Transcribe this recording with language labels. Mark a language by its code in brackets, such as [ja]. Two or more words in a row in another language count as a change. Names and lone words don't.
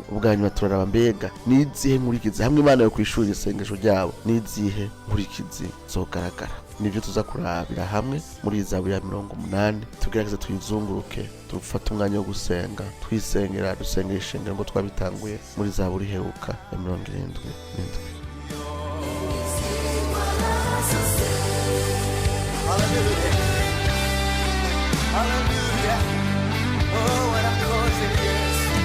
[rn] Ubwa nyuma turaraba mbega nizihe nkurikizi hamwe Imana yo kwishurira isengesho ryabo, nizihe nkurikizi zogaragara. Nivyo tuza kurabira hamwe muri Zaburi ya 80. Tugerageze tuyizunguruke, tufate umwanya wo gusenga, twisengera, dusengera ishengero ngo twabitanguye muri Zaburi iheruka ya 77. Hallelujah. [en] Hallelujah. Oh, what a cause it is.